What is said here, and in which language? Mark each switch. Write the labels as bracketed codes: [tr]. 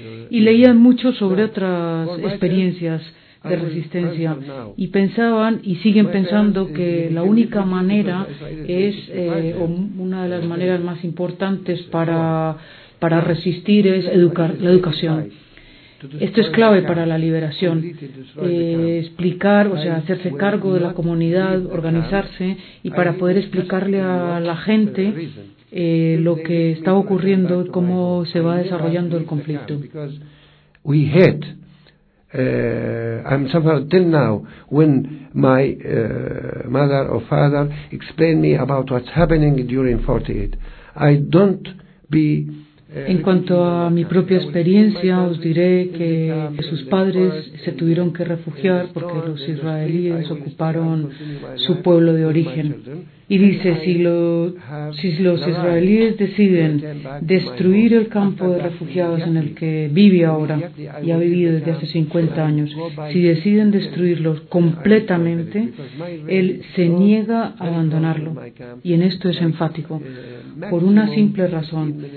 [es] y leían mucho sobre otras experiencias de resistencia, y pensaban y siguen pensando que la única manera es, o una de las maneras más importantes para resistir es educar, la educación. Esto es clave para la liberación, explicar, o sea, hacerse cargo de la comunidad, organizarse, y para poder explicarle a la gente lo que está ocurriendo, cómo se va desarrollando el conflicto. [en] We had, I'm suffering till now when my mother or father explained me about what's happening during 48. I don't be [es] En cuanto a mi propia experiencia, os diré que sus padres se tuvieron que refugiar porque los israelíes ocuparon su pueblo de origen. Y dice, si los israelíes deciden destruir el campo de refugiados en el que vive ahora y ha vivido desde hace 50 años, si deciden destruirlo completamente, él se niega a abandonarlo. Y en esto es enfático, por una simple razón.